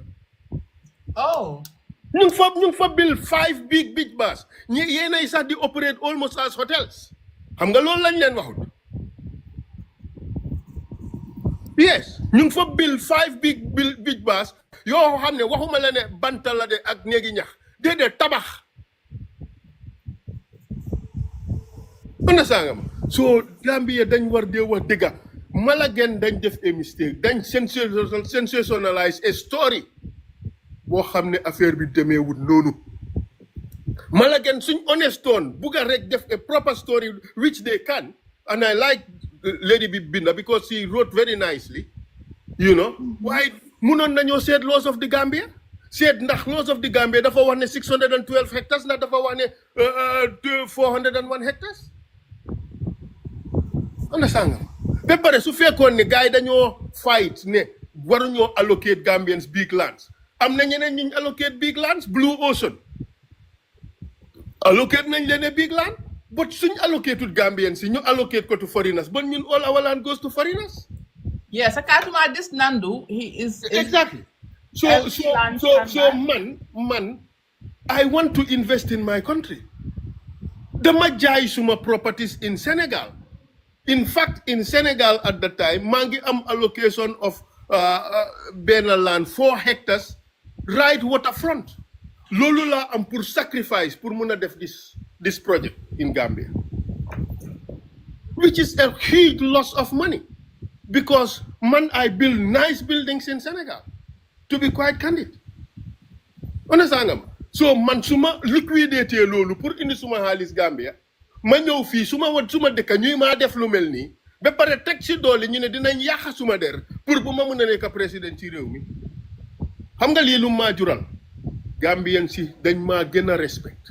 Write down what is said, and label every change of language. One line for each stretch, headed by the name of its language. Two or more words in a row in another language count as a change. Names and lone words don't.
English: Oh.
Wolof: ñu ngi fa
English: build 5 big beach bars
Wolof: yéenay sax di operate
English: almost as hotels
Wolof: xam nga loolu lañ leen waxut yes ñu ngi fa
English: build 5 big beach bars
Wolof: yoo xam ne waxuma la ne banta la de ak néegi ñax déedéet tabax understand nga ma so Gambia dañ war dee wax dëgga Malagen dañ def
English: a mistake
Wolof: dañ
English: sensationalize a story
Wolof: boo xam ne affaire bi demeewut noonu Malagen suñ honest toon bugga
English: rek def a proper story which they can and I like Lady Binda because she wrote very nicely you know
Wolof: waaye munoon nañoo
English: seet laws of the Gambia
Wolof: seet ndax
English: laws of the Gambia
Wolof: dafa wax ne
English: 612 hectares ndax
Wolof: dafa wax ne
English: 401 hectares
Wolof: understand nga ba pare su fekkoon ne gars yi dañoo
English: fight ne waruñoo allocate Gambians big lands
Wolof: am na ñeneen ñu
English: allocate big lands Blue Ocean allocate nañ leen a big land but
Wolof: suñ allocated Gambians si ñu
English: allocate ko to foreigners but ñun all our land goes to foreigners. Yes, Sakatuma this Nandu, he is exactly. So man, I want to invest in my country.
Wolof: Dama jaay suma
English: properties in Senegal. In fact, in Senegal at the time,
Wolof: mangi am
English: allocation of Bena land 4 hectares, right waterfront.
Wolof: Lolu la am
English: pour sacrifice
Wolof: pour muna def
English: this project in Gambia, which is a huge loss of money. Because I build nice buildings in Senegal, to be quite candid. Understand nga?
Wolof: So man suma liquidate lolu pour indi suma halis Gambia, ma ñew fi suma dëkk ñuy ma def lu melni, ba pare tek ci doole ñu ne dinañ yàq suma der pour bu ma mëna nekk président ci réew mi. Xam nga li lu ma jural? Gambian si dañ ma gëna respect.